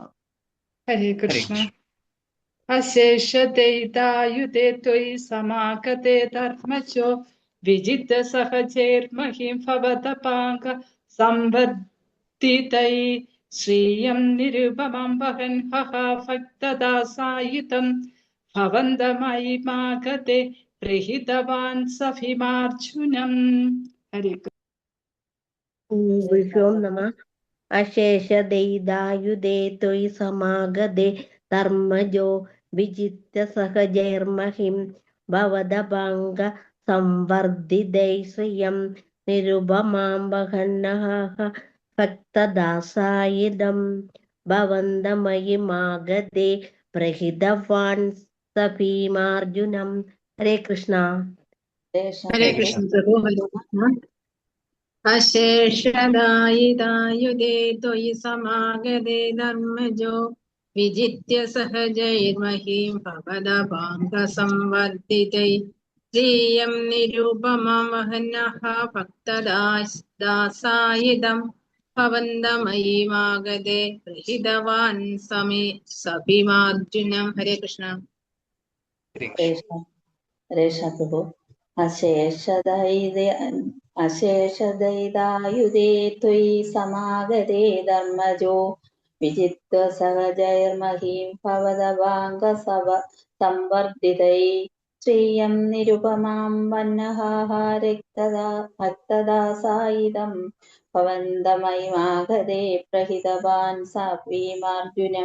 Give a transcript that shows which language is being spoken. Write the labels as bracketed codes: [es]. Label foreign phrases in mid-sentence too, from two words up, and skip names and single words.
[sa] ഹരേ കൃഷ്ണ. അശേഷദൈതായുധേ ത്വയി സമാഗതേ ധർമ്മജോ വിജിത്യ സഹജൈർമഹീം ഭവതപാംഗ സംവർദ്ധിതൈ ശ്രിയം നിരുപമാം വഹൻ ഹഹ ഭക്തദാസായിതം ഭവന്തമയി മാഗതേ प्रहितवान् स भीमार्जुनम्। हरे ഗുരുഭ്യോ നമ. അശേഷദൈതായുധേ ത്വയി സമാഗതേ ധർമ്മജോ വിജിത്യ സഹജൈർമഹിം ഭവദപാംഗ സംവർദ്ധിതൈ ശ്രിയം നിരുപമാം വഹന്നഃ ഭക്തദാസായിദം ഭവന്തമയിമാഗതേ പ്രഹിതവാൻ സ ഭീമാർജുനം. ഹരേ കൃഷ്ണ. हरे कृष्ण प्रभु. हरे कृष्ण. अशेषदायिदायुधे त्वयि समागते धर्मजो विजित्य सहजैर्महीं भवदपाङ्गसंवर्धितै श्रियं निरुपमं वहनः भक्तदासायिदं भवन्तमयिमागते प्रहितवान् सभीमार्जुनं. हरे कृष्ण. ഹരേഷ പ്രഭു. അശേഷദൈതായുധേ ത്വയി സമാഗതേ ധർമ്മജോ വിജിത്വ സഹജൈർമഹീം ഭവദപാംഗ സംവർദ്ധിതൈ ശ്രിയം നിരുപമാം വന്നഃ ഭക്തദാസായിദം ഭവന്തമയിമാഗതേ പ്രഹിതവാൻ സ ഭീമാർജുനം.